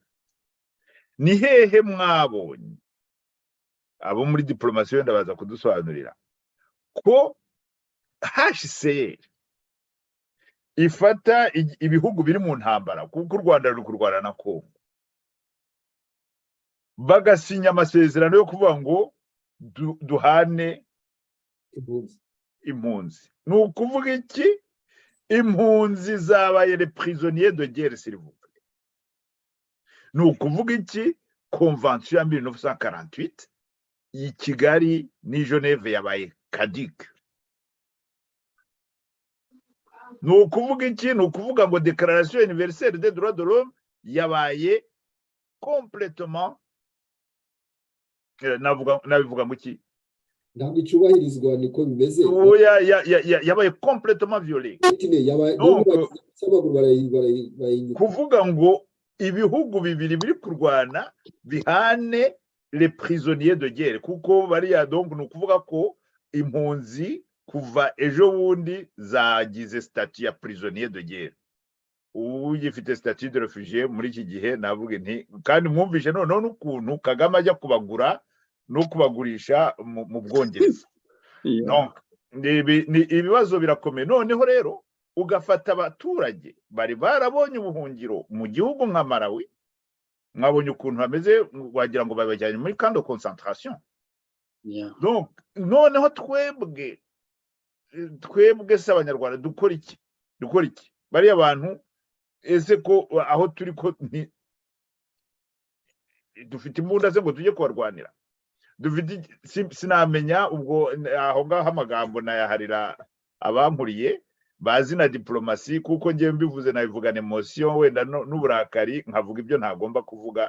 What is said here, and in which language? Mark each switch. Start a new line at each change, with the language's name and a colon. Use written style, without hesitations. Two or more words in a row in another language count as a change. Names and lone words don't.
Kinyarwanda: Ni hehe mwabonye abo muri diplomasi wenda baza kudusobanurira ko HCR ifata ibihugu biri mu ntambara, kuko u Rwanda ruri kurwana na Kongo, bagasinya amasezerano yo kuvuga ngo duhane impunzi. Ni ukuvuga iki? impunzi zabaye
French: les prisonniers de guerre s'il vous plaît.
Kinyarwanda: Ni ukuvuga iki? Convention ya 1948 i Kigali ni Geneve yabaye caduque. Ni ukuvuga iki? Ni ukuvuga ngo
French: Déclaration universelle des droits de l'homme
Kinyarwanda: yabaye complètement nabivuga ngo iki? ntabwo icubahirizwa niko bimeze.
French: Yabaye complètement violé.
Kinyarwanda: Kuvuga ngo ibihugu bibiri biri kurwana bihane
French: les prisonniers de guerre,
Kinyarwanda: kuko bariya donc ni ukuvuga ko impunzi kuva ejo bundi zagize statut ya
French: prisonnier de guerre.
Kinyarwanda: Ubu gifite
French: statut de réfugié
Kinyarwanda: muri iki gihe. Navuga nti kandi mwumvishe noneho n'ukuntu Kagame ajya kubagura no kubagurisha mu Bwongereza. Donc ni ibibazo birakomeye. Noneho rero ugafata abaturage bari barabonye ubuhungiro mu gihugu nka Malawi, mwabonye ukuntu hameze, wagira ngo babajyanye muri
French: camp de concentration.
Kinyarwanda: Donc noneho twebwe se Abanyarwanda dukora iki? Bari abantu ese ko aho turi ko dufite imbunda ze ngo tujye kubarwanira? Dufite sinamenya ubwo aho ngaho amagambo nayaharira abampuriye bazi na diplomasi, kuko ngiye mbivuze nabivugana emotion wenda n'uburakari nkavuga ibyo ntagomba kuvuga.